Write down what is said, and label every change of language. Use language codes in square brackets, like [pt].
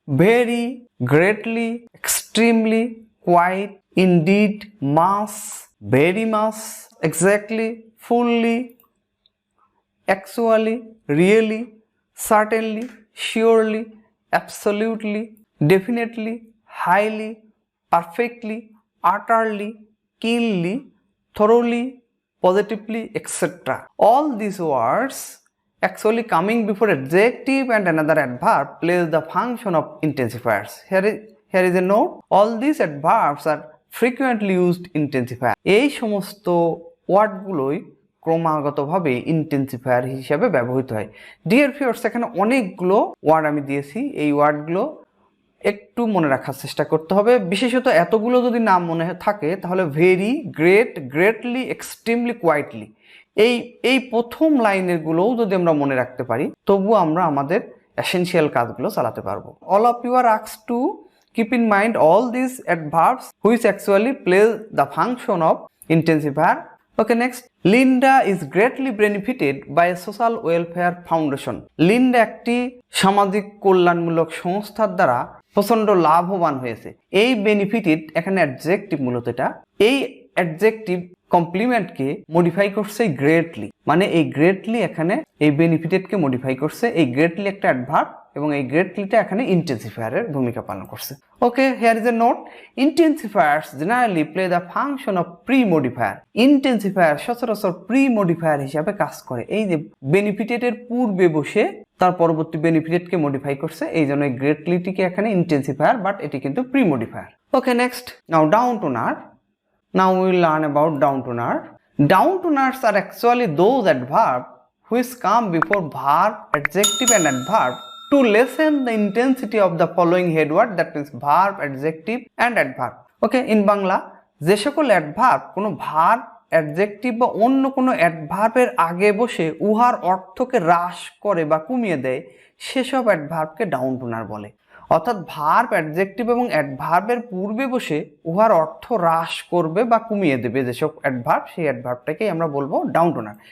[en] Very, greatly, extremely, quite, indeed, much, very much, exactly, fully, actually, really, certainly, surely, absolutely, definitely, highly, perfectly, utterly, keenly, thoroughly, positively, etc. All these words actually coming before adjective and another adverb plays the function of intensifiers. Here is a note. All these adverbs are frequently used intensifier. [bn] এই সমস্ত ওয়ার্ডগুলোই ক্রমাগতভাবে intensifier হিসেবে ব্যবহৃত হয়। [en] dear viewers, [bn] এখানে অনেকগুলো word আমি দিয়েছি। এই ওয়ার্ডগুলো একটু মনে রাখার চেষ্টা করতে হবে। বিশেষত এতগুলো যদি নাম মনে থাকে তাহলে very, great, greatly, extremely, quietly, এই প্রথম লাইনের গুলোও যদি আমরা মনে রাখতে পারি তবু আমরা আমাদের এসেনশিয়াল কাজগুলো চালাতে পারবো। [en] All of you are asked to keep in mind all these adverbs which actually play the function of intensifier. Okay, next. Linda is greatly benefited by a social welfare foundation. [bn] Linda একটি সামাজিক কল্যাণমূলক সংস্থার দ্বারা প্রচন্ড লাভবান হয়েছে। এই benefited এখানে অ্যাডজেক্টিভ, মূলত এটা এই অ্যাডজেক্টিভ কমপ্লিমেন্টকে মডিফাই করছে গ্রেটলি, মানে এই গ্রেটলি এখানে এই বেনিফিটেডকে মডিফাই করছে। এই গ্রেটলি একটা অ্যাডভার্ব এবং এই গ্রেটলিটা এখানে ইন্টেন্সিফায়ারের ভূমিকা পালন করছে। [en] Okay, here is a note. Intensifiers generally play the function of pre modifier. [bn] Intensifier সচরাচর প্রি মডিফায়ার হিসাবে কাজ করে। এই যে বেনিফিটেডের পূর্বে বসে তার পরবর্তী বেনিফিটেডকে মডিফাই করছে, এই জন্য এই গ্রেটলিটিকে এখানে ইন্টেন্সিফায়ার, বাট এটি কিন্তু pre modifier. [en] Okay, next. Now downtoner. Now we will learn about downtoner. Downtoners are actually those adverbs which come before verb, adjective and adverb to lessen the intensity of the following head word, that means verb, adjective and adverb. Okay, in Bangla [bn] যে সকল adverb কোনো verb, adjective বা অন্য কোনো adverbের আগে বসে উহার অর্থকে হ্রাস করে বা কমিয়ে দেয় সেসব adverbকে downtoner বলে। অর্থাৎ ভার্ব, অ্যাডজেক্টিভ এবং অ্যাডভার্বের পূর্বে বসে উহার অর্থ হ্রাস করবে বা কমিয়ে দেবে যেসব অ্যাডভার্ব, সেই অ্যাডভার্বটাকেই আমরা বলবো ডাউনটোনার।